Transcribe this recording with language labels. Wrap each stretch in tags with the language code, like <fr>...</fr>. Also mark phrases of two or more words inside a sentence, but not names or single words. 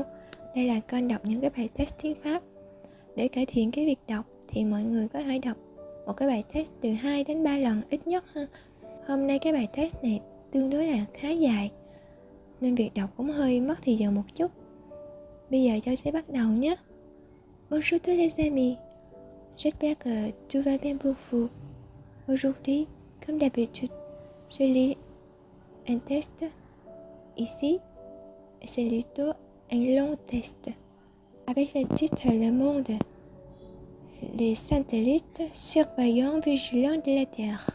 <vi>Đây là kênh đọc những cái bài test tiếng Pháp. Để cải thiện cái việc đọc thì mọi người có thể đọc một cái bài test từ 2 đến 3 lần ít nhất ha. Hôm nay cái bài test này tương đối là khá dài nên việc đọc cũng hơi mất thời giờ một chút. Bây giờ Châu sẽ bắt đầu nhé.</vi> <fr>Bonjour tous les amis, j'espère que tout va bien pour vous. Aujourd'hui, comme d'habitude, je lis un test ici, c'est plutôt un long test avec le titre Le Monde, les satellites surveillants vigilants de la Terre.</fr>